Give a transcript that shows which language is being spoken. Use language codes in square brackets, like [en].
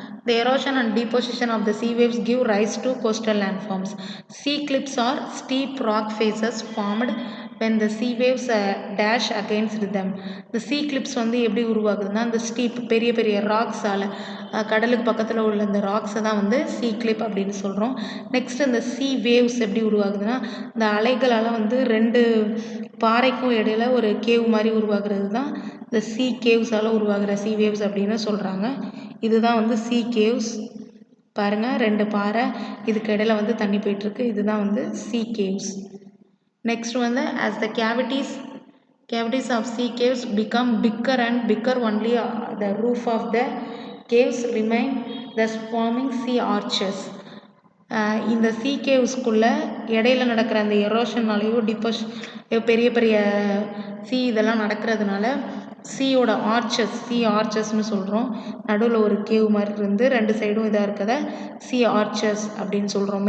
[en] The erosion and deposition of the sea waves give rise to coastal landforms. Sea cliffs are steep rock faces formed when the sea waves dash against them. The sea cliffs [ta] வந்து எப்படி உருவாகுதுன்னா அந்த steep பெரிய பெரிய ராக்ஸால், கடலுக்கு பக்கத்தில் உள்ள இந்த ராக்ஸை தான் வந்து சீ கிளிப் அப்படின்னு சொல்கிறோம். நெக்ஸ்ட் இந்த சீ வேவ்ஸ் எப்படி உருவாகுதுன்னா இந்த அலைகளால் வந்து ரெண்டு பாறைக்கும் இடையில ஒரு கேவ் மாதிரி உருவாகிறது தான் இந்த சீ கேவ்ஸால் உருவாகிற சீ வேவ்ஸ் அப்படின்னு சொல்கிறாங்க. இதுதான் வந்து சீ கேவ்ஸ். பாருங்கள், ரெண்டு பாறை, இதுக்கு இடையில வந்து தண்ணி போயிட்டுருக்கு, இதுதான் வந்து சீ கேவ்ஸ். நெக்ஸ்ட் வந்து [en] as the Cavities of sea caves become bigger and bigger, only the roof of the caves remain, thus forming sea arches. [ta] இந்த சீ கேவ்ஸ்குள்ளே இடையில நடக்கிற அந்த எரோஷன்னாலேயோ பெரிய பெரிய இதெல்லாம் நடக்கிறதுனால சீயோட ஆர்ச்சஸ்னு சொல்கிறோம். நடுவில் ஒரு கேவ் மாதிரி இருந்து 2 சைடும் இதாக இருக்கிறத சி ஆர்ச்சஸ் அப்படின்னு சொல்கிறோம்.